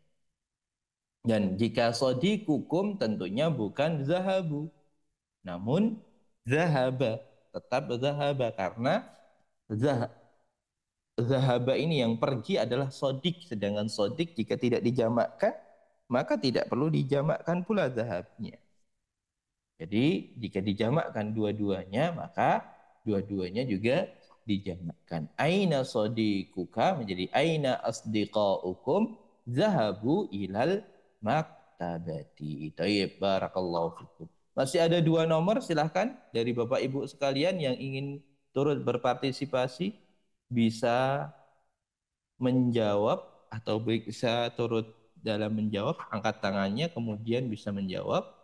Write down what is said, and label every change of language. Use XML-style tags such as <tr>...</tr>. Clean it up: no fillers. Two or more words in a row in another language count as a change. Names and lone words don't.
<id>Dan jika sodikukum tentunya bukan zahabu, namun zahaba, tetap zahaba, karena zahaba ini yang pergi adalah sodik, sedangkan sodik jika tidak dijamakkan maka tidak perlu dijamakkan pula zahabnya. Jadi jika dijamakkan dua-duanya maka dua-duanya juga dijamakkan.</id> <ar>أين صديقك menjadi أين أصدقاؤكم ذهبوا إلى المكتبة. طيب، بارك الله فيكم.</ar> <id>Masih ada 2 nomor, silahkan dari Bapak Ibu sekalian yang ingin turut berpartisipasi bisa menjawab atau bisa turut dalam menjawab, angkat tangannya kemudian bisa menjawab.</id>